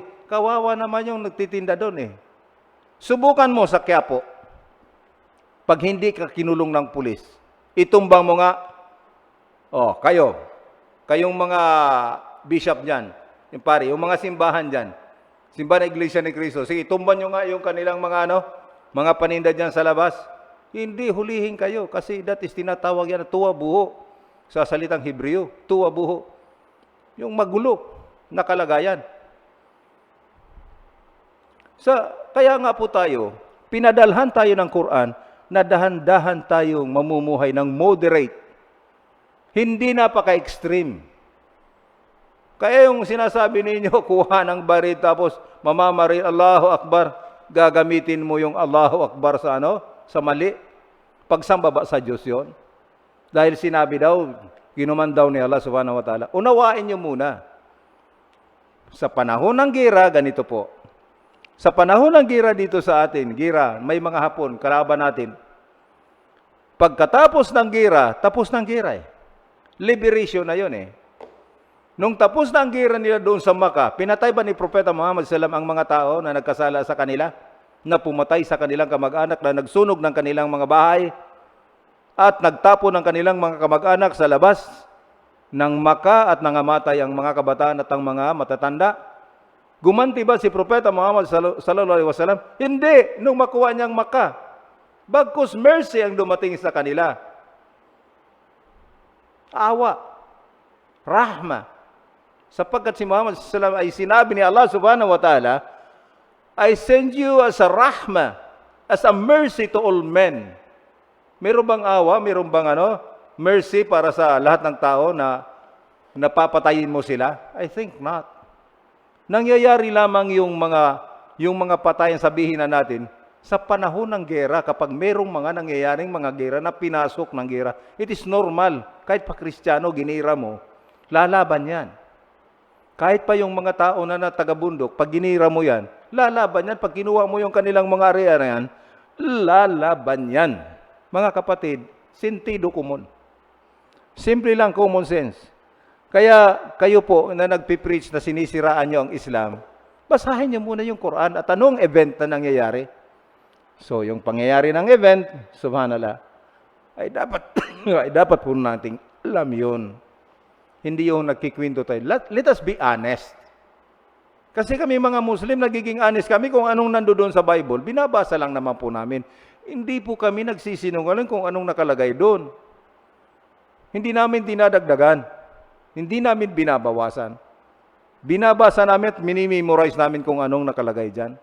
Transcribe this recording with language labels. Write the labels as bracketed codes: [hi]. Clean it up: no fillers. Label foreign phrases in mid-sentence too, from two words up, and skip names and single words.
[tl] Kawawa naman yung nagtitinda doon eh. Subukan mo sa Quiapo, pag hindi ka kinulong ng pulis, itumbang mo nga, kayong mga bishop dyan, yung pare, yung mga simbahan dyan, simbahan ng Iglesia ni Cristo, sige, itumban nyo nga yung kanilang mga paninda dyan sa labas. Hindi, hulihin kayo, kasi [en] that is [tl] tinatawag yan na [he] תוהו ובוהו, [tl] sa salitang Hebreo, [he] תוהו ובוהו. [tl] Yung magulo na kalagayan. Kaya nga po tayo, pinadalhan tayo ng Quran na dahan-dahan tayong mamumuhay ng moderate. Hindi napaka-extreme. Kaya yung sinasabi ninyo, kuha ng barit tapos mamamari, [ar] الله أكبر, [tl] gagamitin mo yung [ar] الله أكبر [tl] sa mali. Pagsamba ba sa Diyos yun? Dahil sinabi daw, ginuman daw ni Allah [ar] سبحانه وتعالى. [tl] Unawain nyo muna. Sa panahon ng gira, ganito po. Sa panahon ng gira dito sa atin, gira, may mga Hapon, kalaban natin. Pagkatapos ng gira, tapos ng gira eh. Liberation na yun eh. Nung tapos na ang gira nila doon sa Makkah, pinatay ba ni Propeta Muhammad SAW ang mga tao na nagkasala sa kanila? Na pumatay sa kanilang kamag-anak, na nagsunog ng kanilang mga bahay, at nagtapo ng kanilang mga kamag-anak sa labas ng Makkah at nangamatay ang mga kabataan at ang mga matatanda? Gumanti ba si Propeta Muhammad [ar] صلى الله عليه وسلم? [tl] Hindi, nung makuha niyang Makkah. Bagkus mercy ang dumating sa kanila. Awa, rahma. Sapagkat si Muhammad [ar] صلى الله عليه وسلم [tl] ay sinabi ni Allah [ar] سبحانه وتعالى, [en] I send you as a rahma, as a mercy to all men. [tl] Meron bang awa, meron bang mercy para sa lahat ng tao na napapatayin mo sila? [en] I think not. [tl] Nangyayari lamang yung mga patayan, sabihin na natin, sa panahon ng gera, kapag merong mga nangyayaring mga gera na pinasok ng gera, [en] it is normal. [tl] Kahit pa Kristiyano, ginira mo, lalaban yan. Kahit pa yung mga tao na taga-bundok, pag ginira mo yan, lalaban yan. Pag kinuha mo yung kanilang mga area na yan, lalaban yan. Mga kapatid, [es] sentido común. [tl] Simple lang, [en] common sense. [tl] Kaya kayo po na nagpipreach na sinisiraan nyo ang Islam, basahin nyo muna yung Quran at anong event na nangyayari. So, yung pangyayari ng event, subhanallah, ay dapat po nating alam yun. Hindi yung nagkikwento tayo. [en] Let us be honest. [tl] Kasi kami mga Muslim, nagiging honest kami kung anong nandoon sa Bible. Binabasa lang naman po namin. Hindi po kami nagsisinungaling kung anong nakalagay doon. Hindi namin dinadagdagan. Hindi namin binabawasan. Binabasa namin at minimemorize namin kung anong nakalagay dyan.